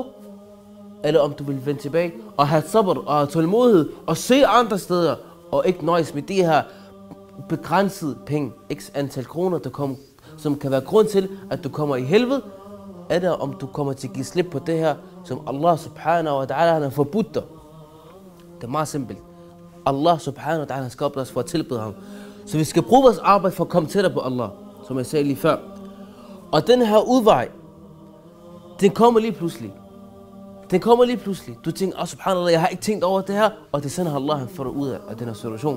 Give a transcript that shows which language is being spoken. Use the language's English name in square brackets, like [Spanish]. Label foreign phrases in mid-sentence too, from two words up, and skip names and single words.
[Danish] Eller om du vil vende tilbage og have sabr og tålmodighed og se andre steder, og ikke nøjes med de her begrænsede penge, x antal kroner, som kan være grund til, at du kommer i helvede, eller om du kommer til at give slip på det her, som [Arabic] الله سبحانه وتعالى [Danish] har forbudt dig. Det er meget simpelt. [Arabic] الله سبحانه وتعالى [Danish] har skabt os for at tilbede ham. Så vi skal bruge vores arbejde for at komme tættere på Allah, som jeg sagde lige før. Og den her udvej, den kommer lige pludselig. Den kommer lige pludselig. Du tænker, subhanallah, jeg har ikke tænkt over det her, og det sender Allah, han får dig ud af den her situation.